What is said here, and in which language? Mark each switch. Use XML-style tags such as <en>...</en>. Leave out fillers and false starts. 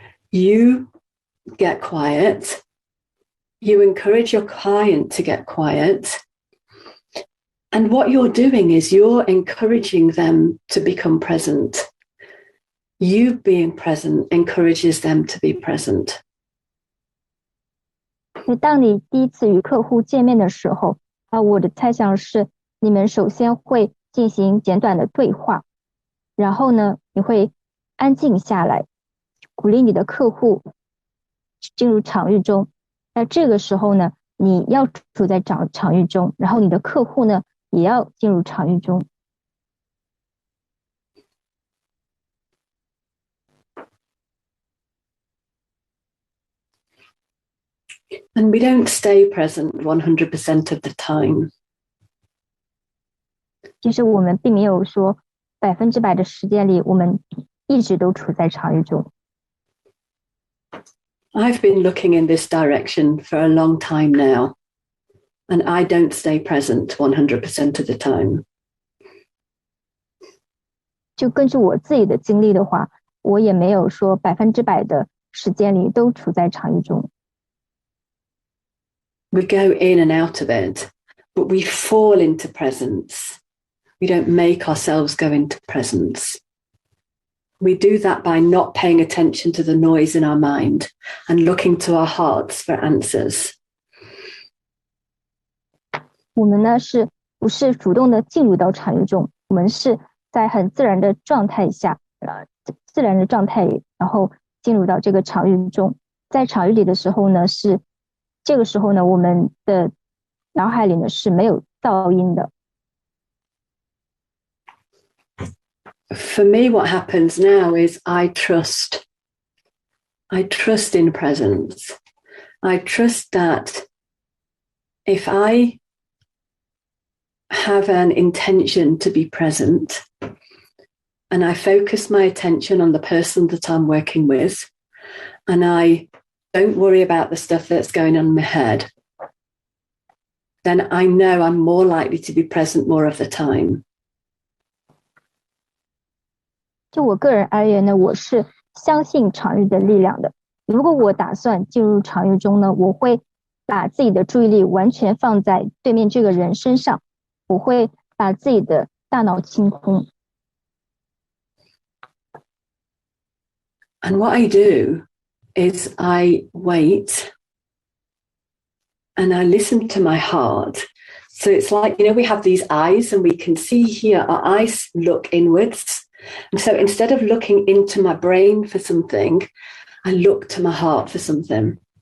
<en>You get quiet. You encourage your client to get quiet. And what you're doing is you're encouraging them to become present. You being present encourages them to be present.</en> <zh>当你第一次与客户见面的时候，我的猜想是，你们首先会进行简短的对话，然后呢，你会安静下来，鼓励你的客户进入场域中。那这个时候呢，你要处在场域中，然后你的客户呢，也要进入场域中。</zh> <en>And we don't stay present 100% of the time.</en> <zh>其实我们并没有说100%的时间里，我们一直都处在场域中。</zh> <en>I've been looking in this direction for a long time now, and I don't stay present 100% of the time.</en> <zh>就根据我自己的经历的话，我也没有说100%的时间里都处在场域中。</zh> <en>We go in and out of it, but we fall into presence. We don't make ourselves go into presence. We do that by not paying attention to the noise in our mind and looking to our hearts for answers.</en> <zh>我们呢，不是主动的进入到场域中，我们是在很自然的状态下，然后进入到这个场域中。在场域里的时候呢，这个时候呢，我们的脑海里呢是没有噪音的。</zh> <en>For me, what happens now is I trust in presence. I trust that if I have an intention to be present and I focus my attention on the person that I'm working with and I don't worry about the stuff that's going on in my head, then I know I'm more likely to be present more of the time.</en> <zh>就我个人而言呢，我是相信场域的力量的。如果我打算进入场域中呢，我会把自己的注意力完全放在对面这个人身上，我会把自己的大脑清空。</zh> <en>And what I do is I wait and I listen to my heart. So it's like, we have these eyes and we can see here, our eyes look inwards. And so instead of looking into my brain for something, I look to my heart for something.</en>